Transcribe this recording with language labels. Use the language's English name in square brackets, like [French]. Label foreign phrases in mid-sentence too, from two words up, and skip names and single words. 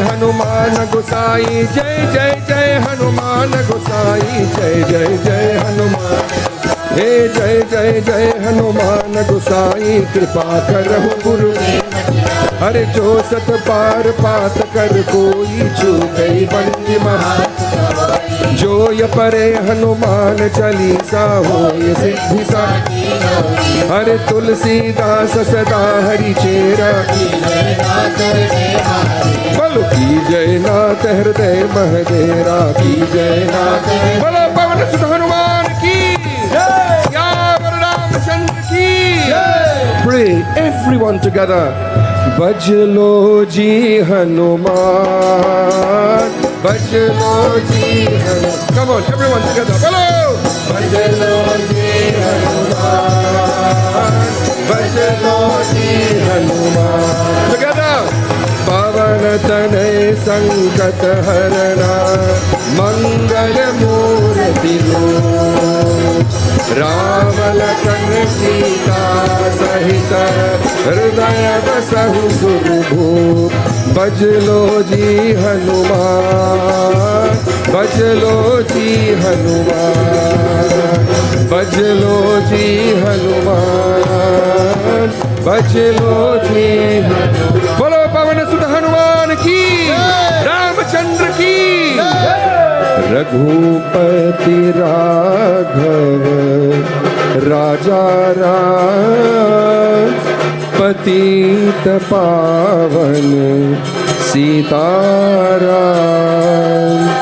[Hindi] हनुमान गोसाई, जय जय जय हनुमान गोसाई, जय जय जय हनुमान, हे जय जय जय हनुमान गोसाई, कृपा करहु गुरु, हरे जो सत पार पात कर कोई, छूटई बंदी महा, जो य परे हनुमान चालीसा, हो ये सिद्धि सा, हरे तुलसीदास सदा हरि चेरा, बोलो की जय नाथ हृदय महदेरा, की जय नाथ, बोलो पवन सुत हनुमान की जय, सियावर रामचंद्र की जय। [English] Pray everyone together, [Hindi] भज लो जी हनुमान, भज लो जी हनुमान, [English] come on everyone together, [Hindi] बोलो भज लो जी हनुमान, भज लो जी हनुमान, [English] together। [Hindi] पवन तनय संकट हरना, मंगल मूर्ति राम लखन सीता सहित, हृदय बसहु सुरभूप, भज लो जी हनुमान, भज लो जी हनुमान, भज लो जी हनुमान, भज लो जी हनुमान, बोलो पवन सुत हनुमान की, रामचंद्र की, रघुपति राघव राजा राम, पतित पावन सीताराम,